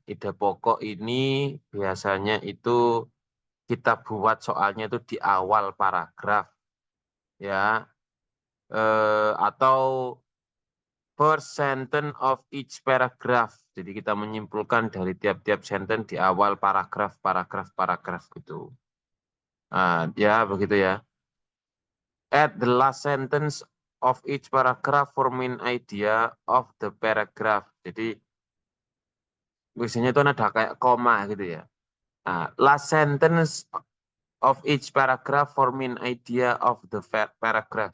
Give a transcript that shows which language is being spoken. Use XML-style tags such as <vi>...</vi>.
<id>Ide pokok ini biasanya itu kita buat soalnya itu di awal paragraf ya, atau</id> <en>first sentence of each paragraph.</en> <id>Jadi kita menyimpulkan dari tiap-tiap sentence di awal paragraf gitu. Ya begitu ya.</id> <en>At the last sentence of each paragraph for main idea of the paragraph.</en> <id>Jadi biasanya itu ada kayak koma gitu ya.</id> <en>Last sentence of each paragraph for main idea of the paragraph.</en>